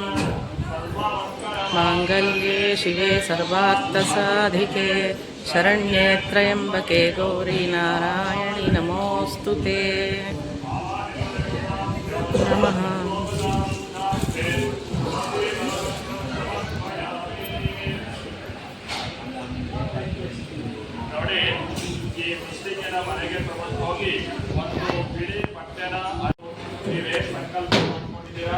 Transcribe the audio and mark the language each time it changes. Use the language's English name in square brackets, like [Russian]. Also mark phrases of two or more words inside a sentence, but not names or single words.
[Sanskrit] माङ्गल्ये शिवे सर्वार्थसाधिके शरण्ये त्र्यम्बके गौरी नारायणि नमोऽस्तु ते नमः. [Kannada] ನೋಡಿ, ಈ ಮುಸ್ಲಿಮರ ಮನೆಗೆ ತಗೊಂಡು ಹೋಗಿ ಒಂದು ಬಿಳಿ ಬಟ್ಟೆನ ನೀವೇ ಸಂಕಲ್ಪ ಮಾಡ್ಕೊಂಡಿದ್ದೀರಾ.